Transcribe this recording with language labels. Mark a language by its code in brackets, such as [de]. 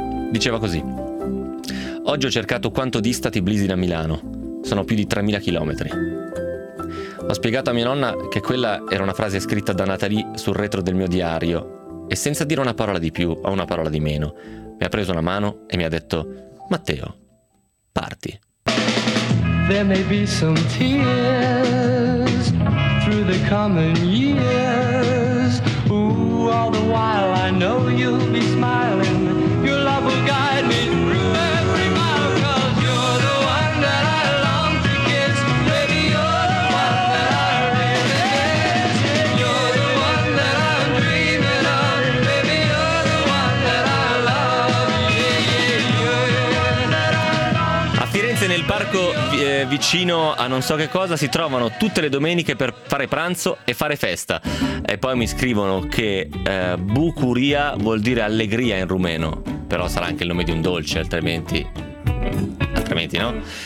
[it] Diceva così: oggi ho cercato quanto dista Tbilisi da Milano. Sono più di 3.000 chilometri. Ho spiegato a mia nonna che quella era una frase scritta da Natalie sul retro del mio diario e senza dire una parola di più o una parola di meno, mi ha preso una mano e mi ha detto: Matteo, parti. [en] There may be some tears through the coming years. Ooh, all the while I know you'll be smiling. Your love will guide me through every mile, 'cause you're the one that I long to kiss. Baby, you're the one that I really miss. You're the one that I'm dreaming of. Baby, you're the one that I love. Yeah, yeah, you're the one that I love. [it] A Firenze nel parco vicino a non so che cosa si trovano tutte le domeniche per fare pranzo e fare festa. E poi mi scrivono che bucuria vuol dire allegria in rumeno, però sarà anche il nome di un dolce, altrimenti no.